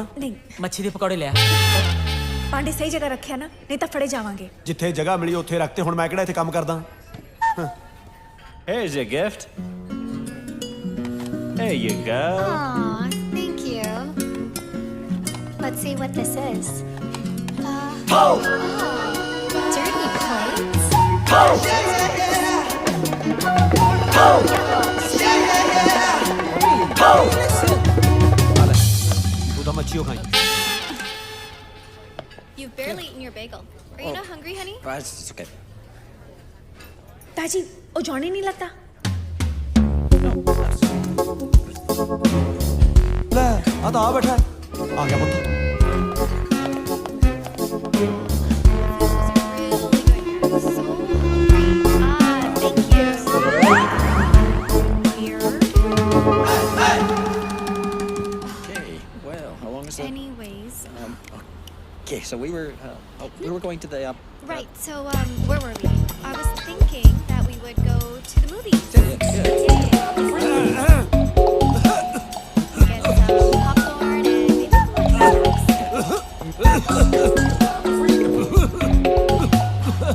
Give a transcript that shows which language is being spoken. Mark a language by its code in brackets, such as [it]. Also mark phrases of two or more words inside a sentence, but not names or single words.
[pa] ਨਹੀਂ ਮੱਛੀ ਦੇ ਪਕੌੜੇ ਲਿਆ ਪਾਂਡੇ ਸਹੀ ਜਗ੍ਹਾ ਰੱਖਿਆ ਨਾ ਨਹੀਂ ਤਾਂ ਫੜੇ ਜਾਵਾਂਗੇ ਜਿੱਥੇ ਜਗ੍ਹਾ ਮਿਲੀ ਉੱਥੇ ਰੱਖਤੇ ਹੁਣ ਮੈਂ ਕਿਹੜਾ ਇੱਥੇ ਕੰਮ ਕਰਦਾ [en] Here's your gift. There you go. Aw, thank you. Let's see what this is. Dirty plates. [pa] ਤੂੰ ਤਾਂ ਮੱਛੀਓ ਖਾਈ [en] You've barely eaten your bagel. Are you not hungry, honey? It's okay. [pa] ਤਾਜੀ ਉਹ ਜੌਨੀ ਨਹੀਂ ਲੱਗਦਾ ਲੈ ਆ ਤਾਂ ਆ ਬੈਠਾ ਆ ਗਿਆ ਪੁੱਤ [en] Anyways. Okay, so we were going to the. Right, so where were we? I was thinking that we would go to the movies. Get some popcorn and maybe some snacks.